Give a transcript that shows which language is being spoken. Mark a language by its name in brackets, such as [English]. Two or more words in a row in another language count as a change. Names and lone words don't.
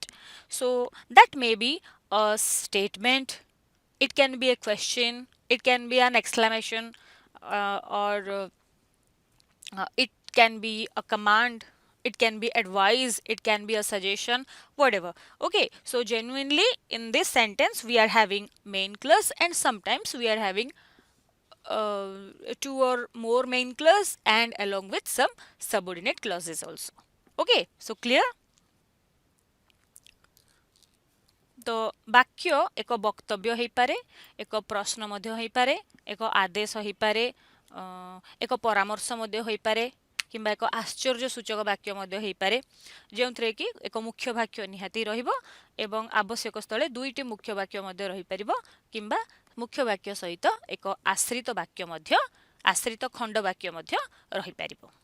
[English] So that may be a statement, it can be a question, it can be an exclamation, or it can be a command, it can be advice, it can be a suggestion, whatever. Okay, so genuinely in this sentence we are having main clause and sometimes we are having uh, two or more main clause and along with some subordinate clauses also. Okay, so clear? [Odia] तो ବାକ୍ୟ ଏକ ବକ୍ତବ୍ୟ ହେଇପାରେ, ଏକ ପ୍ରଶ୍ନ ମଧ୍ୟ ହେଇପାରେ, ଏକ ଆଦେଶ ହେଇପାରେ, ଏକ ପରାମର୍ଶ ମଧ୍ୟ ହୋଇପାରେ କିମ୍ବା ଏକ ଆଶ୍ଚର୍ଯ୍ୟ ସୂଚକ ବାକ୍ୟ ମଧ୍ୟ ହେଇପାରେ ଯେଉଁଥିରେ କି ଏକ ମୁଖ୍ୟ ବାକ୍ୟ ନିହାତି ରହିବ ଏବଂ ଆବଶ୍ୟକ ସ୍ଥଳେ ଦୁଇଟି ମୁଖ୍ୟ ବାକ୍ୟ ମଧ୍ୟ ରହିପାରିବ କିମ୍ବା ମୁଖ୍ୟ ବାକ୍ୟ ସହିତ ଏକ ଆଶ୍ରିତ ବାକ୍ୟ ମଧ୍ୟ ଆଶ୍ରିତ ଖଣ୍ଡ ବାକ୍ୟ ମଧ୍ୟ ରହିପାରିବ।